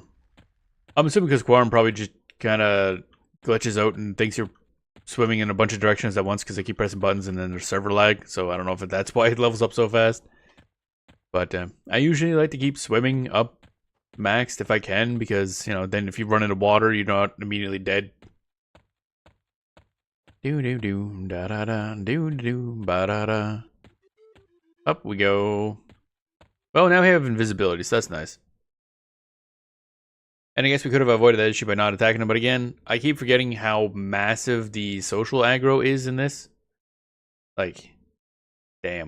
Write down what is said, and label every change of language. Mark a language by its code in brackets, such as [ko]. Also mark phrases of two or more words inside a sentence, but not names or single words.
[en] I'm assuming because Quarm probably just kind of glitches out and thinks you're swimming in a bunch of directions at once because they keep pressing buttons and then there's server lag. So I don't know if that's why it levels up so fast. But I usually like to keep swimming up maxed if I can, because you know, then if you run into water you're not immediately dead. Do do do da da da do do ba da da. Up we go. Well, now we have invisibility, so that's nice. And I guess we could have avoided that issue by not attacking him. But again, I keep forgetting how massive the social aggro is in this. Like, damn.